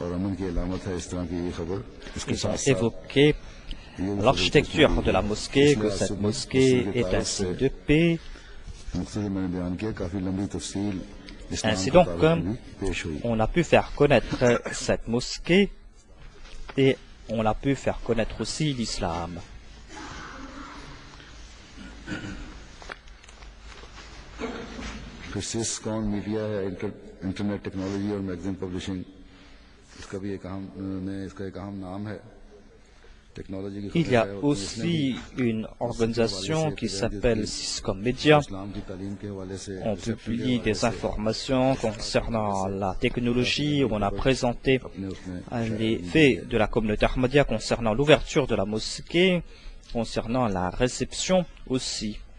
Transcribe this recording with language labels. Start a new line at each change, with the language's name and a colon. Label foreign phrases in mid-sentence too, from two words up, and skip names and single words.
French: Ils ont évoqué l'architecture de la mosquée, que cette mosquée est un signe de paix. Ainsi donc, on a pu faire connaître cette mosquée et on a pu faire connaître aussi l'islam.
English: internet technology
Hindi: और
English: magazine publishing
Hindi: इसका भी एक अहम नाम है।
French: Il y a aussi une organisation qui s'appelle Syscom Media. On publie des informations concernant la technologie. On a présenté les faits de la communauté Ahmadiyya concernant l'ouverture de la mosquée, concernant la réception aussi.